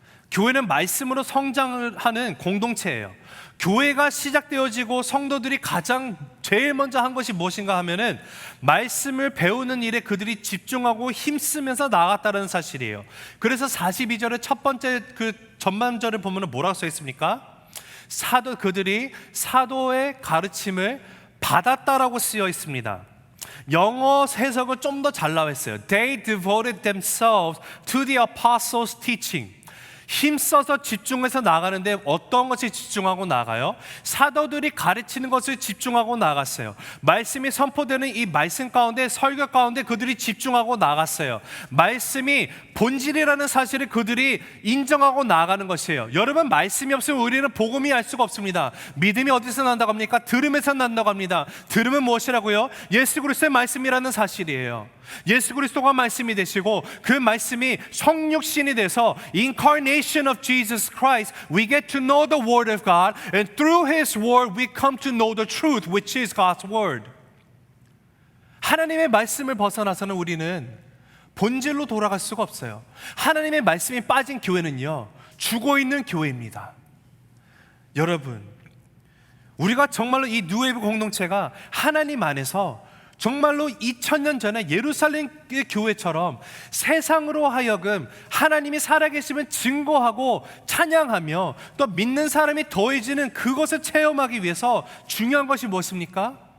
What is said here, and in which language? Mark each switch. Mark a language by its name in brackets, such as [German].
[Korean] 교회는 말씀으로 성장을 하는 공동체예요. 교회가 시작되어지고 성도들이 가장 제일 먼저 한 것이 무엇인가 하면은 말씀을 배우는 일에 그들이 집중하고 힘쓰면서 나아갔다는 사실이에요. 그래서 42절의 첫 번째 그 전반절을 보면 뭐라고 써 있습니까? 그들이 사도의 가르침을 받았다라고 쓰여 있습니다. 영어 해석은 좀 더 잘 나와 있어요. [English] They devoted themselves to the apostles' teaching. [Korean] 힘써서 집중해서 나가는데 어떤 것에 집중하고 나가요? 사도들이 가르치는 것을 집중하고 나갔어요. 말씀이 선포되는 이 말씀 가운데, 설교 가운데 그들이 집중하고 나갔어요. 말씀이 본질이라는 사실을 그들이 인정하고 나가는 것이에요. 여러분, 말씀이 없으면 우리는 복음이 알 수가 없습니다. 믿음이 어디서 난다고 합니까? 들음에서 난다고 합니다. 들음은 무엇이라고요? 예수 그리스도의 말씀이라는 사실이에요. 예수 그리스도가 말씀이 되시고 그 말씀이 성육신이 돼서 [English] Incarnation of Jesus Christ, we get to know the Word of God, and through His Word we come to know the truth, which is God's Word. [Korean] 하나님의 말씀을 벗어나서는 우리는 본질로 돌아갈 수가 없어요. 하나님의 말씀이 빠진 교회는요, 죽어있는 교회입니다. 여러분, 우리가 정말로 이 뉴웨이브 공동체가 하나님 안에서 정말로 2000년 전에 예루살렘 교회처럼 세상으로 하여금 하나님이 살아계시면 증거하고 찬양하며 또 믿는 사람이 더해지는 그것을 체험하기 위해서 중요한 것이 무엇입니까?